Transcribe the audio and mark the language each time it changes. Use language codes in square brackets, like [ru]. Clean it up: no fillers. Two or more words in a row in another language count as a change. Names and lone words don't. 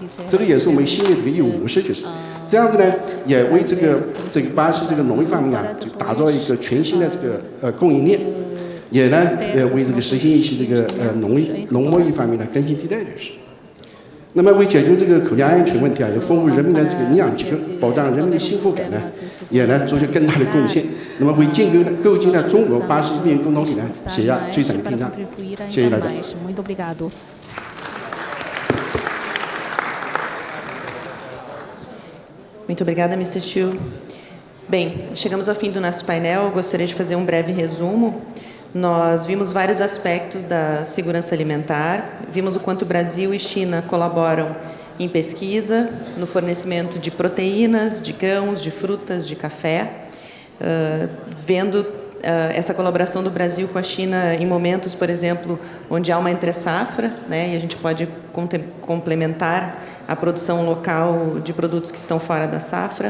[zh] 这个也是我们新的这个业务模式就是。这样子呢也为这个巴西这个农业方面啊，就打造一个全新的这个供应链，也呢为这个实现一些这个农贸易方面的更新替代就是。那么为解决这个口粮安全问题啊，也丰富人民的这个营养结构，保障人民的幸福感呢，也呢做出更大的贡献。那么为建构建了中国巴西命运共同体呢，写下璀璨的篇章。谢谢大家。 [pt] Muito obrigada, Mr. Chiu. Bem, chegamos ao fim do nosso painel. Eu gostaria de fazer um breve resumo. Nós vimos vários aspectos da segurança alimentar, vimos o quanto o Brasil e China colaboram em pesquisa, no fornecimento de proteínas, de grãos, de frutas, de café, vendo essa colaboração do Brasil com a China em momentos, por exemplo, onde há uma entre-safra, né, e a gente pode complementar a produção local de produtos que estão fora da safra.